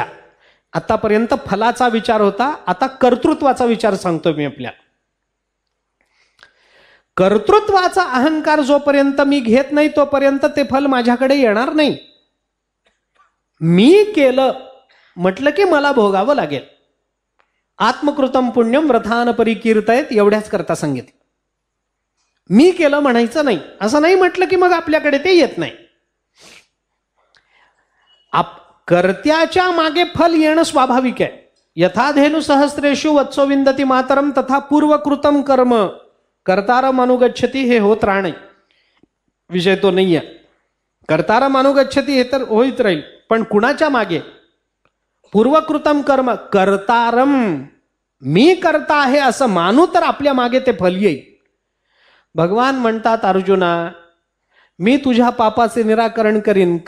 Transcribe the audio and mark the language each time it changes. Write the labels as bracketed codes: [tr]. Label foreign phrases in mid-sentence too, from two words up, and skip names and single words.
[mr] आतापर्यंत फलाचा विचार होता, आता कर्तृत्वाचा विचार सांगतो मी आपल्याला. कर्तृत्वाचा अहंकार जोपर्यंत मी घेत नाही तोपर्यंत ते फल माझ्याकडे येणार नाही. मी केलं म्हटलं की मला भोगावं लागेल. [sa] आत्मकृतम पुण्यम व्रतान परिकीर्तयेत [mr] एवढ्याच करता सांगितलं. मी केलं म्हणायचं नाही. असं नाही म्हटलं की मग आपल्याकडे ते येत नाही. कर्त्याच्या मागे फल येणं स्वाभाविक आहे. [sa] यथा धेनु सहस्रेषु वत्सो विंदती मातरम तथा पूर्वकृतम कर्म कर्तारम अनुगच्छती. [mr] हे होत राहणे विषय तो नाहीये. [sa] कर्तारम अनुगच्छती [mr] हे तर होईत राहील, पण कुणाच्या मागे? [sa] पूर्वकृतम कर्म कर्तारम, [mr] मी करता आहे असं मानू तर आपल्या मागे ते फल येईल. भगवान म्हणतात अर्जुना, मी तुझ्या पापाचे निराकरण करीन.